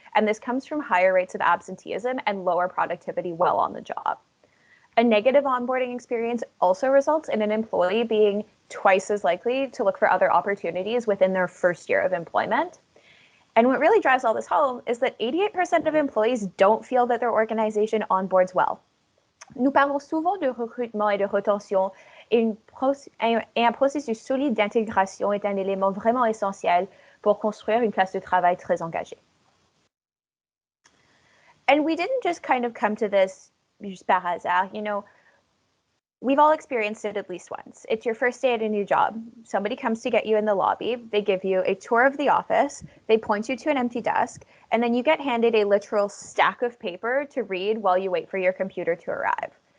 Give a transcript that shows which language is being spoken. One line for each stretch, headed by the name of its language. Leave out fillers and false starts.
English: And this comes from higher rates of absenteeism and lower productivity while on the job. A negative onboarding experience also results in an employee being twice as likely to look for other opportunities within their first year of employment. And what really drives all this home is that 88% of employees don't feel that their organization onboards well.
French: Nous parlons souvent de recrutement et de rétention, et un processus solide d'intégration est un élément vraiment essentiel pour construire une place de travail très engagée.
English: And we didn't just kind of come to this just
French: par hasard,
English: you know, we've all experienced it at least once. It's your first day at a new job. Somebody comes to get you in the lobby. They give you a tour of the office. They point you to an empty desk, and then you get handed a literal stack of paper to read while you wait for your computer to arrive.